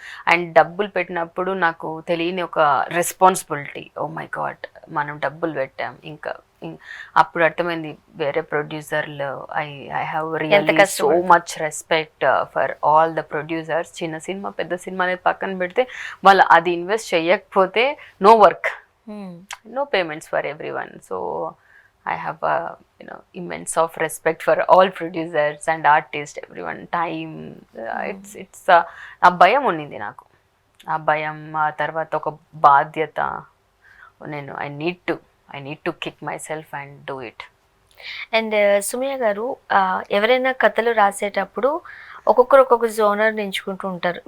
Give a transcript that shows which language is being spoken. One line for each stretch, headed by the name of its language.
Telugu: And డబ్బులు పెట్టినప్పుడు నాకు తెలియని ఒక రెస్పాన్సిబిలిటీ,
English: oh my God
Telugu: మనం డబ్బులు పెట్టాం, ఇంకా అప్పుడు అర్థమైంది వేరే ప్రొడ్యూసర్లు.
English: I have really so much respect for all the producers.
Telugu: చిన్న సినిమా పెద్ద సినిమా అనేది పక్కన పెడితే వాళ్ళు అది ఇన్వెస్ట్ చేయకపోతే
English: No work, no payments for everyone. So I have immense of respect for all producers and artists, everyone. Time, it's
Telugu: ఆ భయం ఉన్నింది నాకు. ఆ భయం, ఆ తర్వాత ఒక బాధ్యత. నేను
English: I need to kick myself and do it.
Telugu: And Sumayya గారు, ఎవరైనా కథలు రాసేటప్పుడు ఒక్కొక్కరు ఒక్కొక్క జోనర్ ఎంచుకుంటూ ఉంటారు.